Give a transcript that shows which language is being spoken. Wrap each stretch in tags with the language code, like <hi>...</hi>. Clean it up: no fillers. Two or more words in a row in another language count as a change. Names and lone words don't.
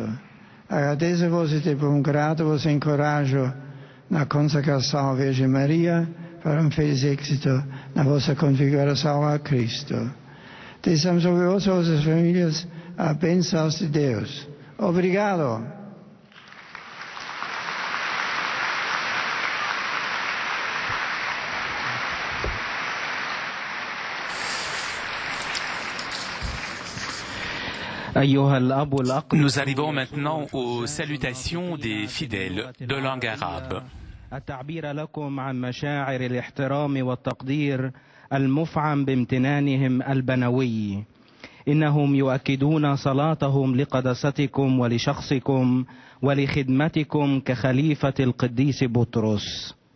<pt>Agradeço-vos e de bom grado vos encorajo na consagração à Virgem Maria para um feliz êxito na vossa configuração a Cristo. Desejamos sobre vós e vossas famílias a bênção de Deus. Obrigado.</pt> <fr>Nous arrivons maintenant aux salutations des fidèles de langue arabe.</fr> <ar>التعبير لكم عن مشاعر الاحترام والتقدير المفعم بامتنانهم البنوي. إنهم يؤكدون صلاتهم لقداستكم ولشخصكم ولخدمتكم كخليفة القديس بطرس.</ar>